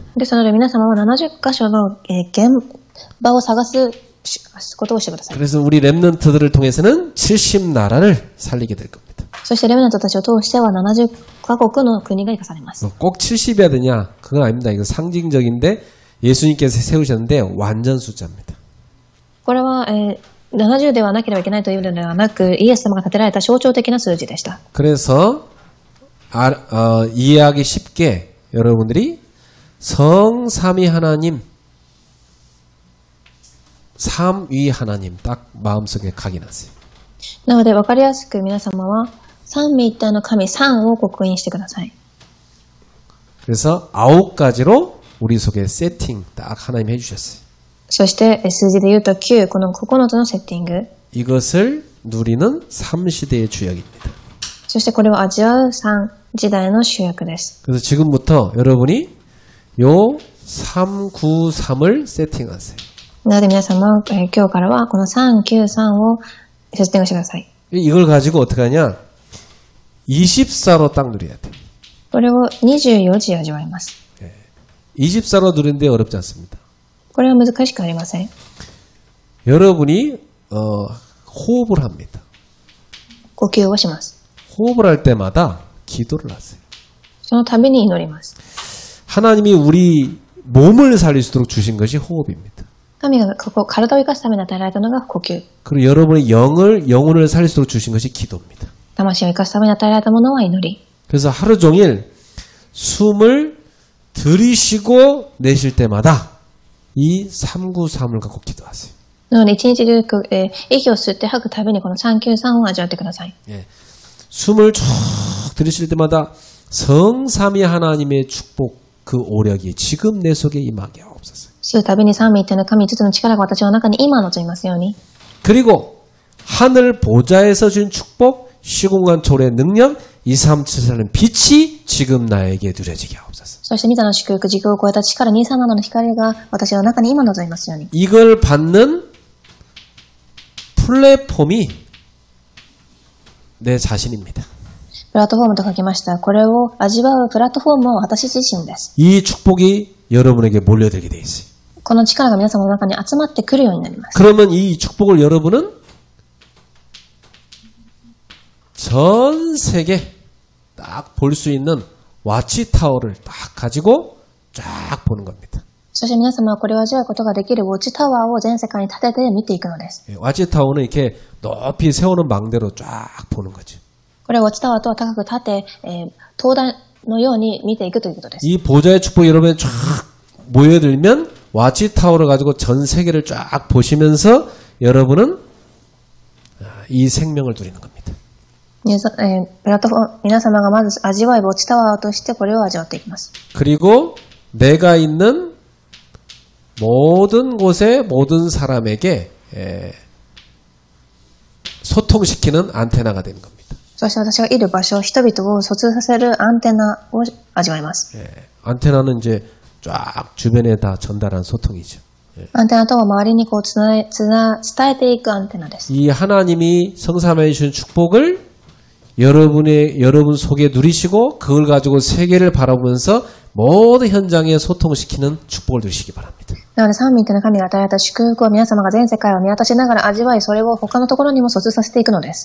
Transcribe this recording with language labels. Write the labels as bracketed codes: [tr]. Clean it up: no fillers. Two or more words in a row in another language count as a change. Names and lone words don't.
[ja] ですので皆様は70箇所の現場を探すことをしてください。 [ko] 그래서 우리 렘넌트들을 통해서는 70 나라를 살리게 될 겁니다. [ja] そしてレベナントたちを通しては70カ国の国が生かされます。 [ko] 꼭 70이어야 되냐? 그건 아닙니다. 이거 상징적인데 예수님께서 세우셨는데 완전 숫자입니다. [ja] これは、70ではなければいけないというのではなく、イエス様が立てられた象徴的な数字でした。 [ko] 그래서 이해하기 쉽게 여러분들이 성삼위 하나님, 삼위 하나님 딱 마음속에 각인하세요. [ja] なので分かりやすく皆様は三位一体の神三を刻印してください。 [ko] 그래서 9가지로 우리 속에 세팅 딱 하나님 해주셨어요. [ja] そして数字で言うと9、この9つのセッティング。 [ko] 이것을 누리는 3시대의 주역입니다. [ja] そしてこれを味わう3時代の主役です。 [ko] 그래서 지금부터 여러분이 요 393을 세팅하세요. [ja] なので皆様、今日からはこの393をセッティングしてください。 [ko] 이걸 가지고 어떻게 하냐? 24로 딱 누려야 돼. [ja] これを24時味わいます。 [ko] 24로 누리는데 어렵지 않습니다. [ja] これは難しくありません。 [ko] 여러분이 호흡을 합니다. [ja] 呼吸をします。 [ko] 호흡을 할 때마다 기도를 하세요. [ja] その度に祈ります。 [ko] 하나님이 우리 몸을 살릴 수 있도록 주신 것이 호흡입니다. [ja] 神が体を生かすために与えられたのが呼吸。 [ko] 그리고 여러분의 영혼을 살릴 수 있도록 주신 것이 기도입니다. [ja] 魂を生かすために与えられたものは祈り。 [ko] 그래서 하루 종일 숨을 들이쉬고 내쉴 때마다 이 393을 갖고 기도하세요. [ja] なので一日中、息を吸って吐くたびにこの393を味わってください。 [ko] 예. 숨을 쭉 들이쉴 때마다 성삼위 하나님의 축복 그 오력이 지금 내 속에 임하게 하옵소서. [ja] 吸うたびに三位一体の神5つの力が私の中に今望みますように。 [ko] 그리고 하늘 보좌에서 준 축복, 시공간 초래의 능력, 237은 빛이 지금 나에게 누려지게 하옵소서. [ja] そして御座の祝福、時空を超えた力、237の光が私の中に今望みますように。 [ko] 이걸 받는 플랫폼이 내 자신입니다. [ja] プラットフォームと書きました。これを味わうプラットフォームは私自身です。 [ko] 이 축복이 여러분에게 몰려들게 돼 있어요. [ja] この力が皆様の中に集まってくるようになります。 [ko] 그러면 이 축복을 여러분은 전 세계 딱 볼 수 있는 와치타워를 딱 가지고 쫙 보는 겁니다. [ja] そして皆様はこれを味わうことができるウォッチタワーを全世界に立てて見ていくのです。 [ko] 와치타워는 이렇게 높이 세우는 망대로 쫙 보는 거죠. [ja] これはウォッチタワーとは高く立て、灯台のように見ていくということです。 [ko] 이 보좌의 축복이 여러분에 쫙 모여들면 와치타워를 가지고 전 세계를 쫙 보시면서 여러분은 이 생명을 누리는 겁니다. [ja] プラットフォーム、皆様がまず味わいウォッチタワーとしてこれを味わっていきます。 [ko] 그리고 내가 있는 모든 곳에 모든 사람에게 소통시키는 안테나가 되는 겁니다. [ja] そして私がいる場所、人々を疎通させるアンテナを味わいます。 [ko] 안테나는 이제 쫙 주변에 다 전달한 소통이죠. [ja] アンテナとは周りにこう伝えていくアンテナです。 [ko] 이 하나님이 성삼해 주신 축복을 여러분 속에 누리시고 그걸 가지고 세계를 바라보면서 모든 현장에 소통시키는 축복을 누리시기 바랍니다. [ja] なので三位一体の神が与えられた祝福を皆様が全世界を見渡しながら味わい、それを他のところにも疎通させていくのです。